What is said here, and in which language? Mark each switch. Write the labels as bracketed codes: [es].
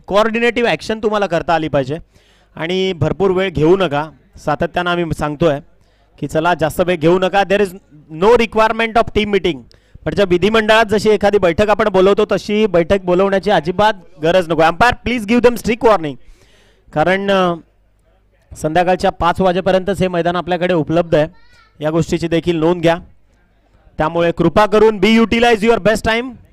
[mr] कोऑर्डिनेटिव्ह action तुम्हाला करता आली पाहिजे आणि भरपूर वेळ घेऊ नका. सातत्यानं आम्ही सांगतोय की चला जास्त वेळ घेऊ नका. [en] There is no requirement of team meeting. [mr] म्हणजे विधिमंडळात जशी एखादी बैठक आपण बोलवतो तशी बैठक बोलवण्याची अजिबात गरज नको. [en] Umpire please give them strict warning. [mr] कारण संध्याकाळच्या 5 वाजेपर्यंतच हे मैदान आपल्याकडे उपलब्ध आहे. या गोष्टीची देखील नोंद घ्या. त्यामुळे कृपा करून [en] Be utilise your best time.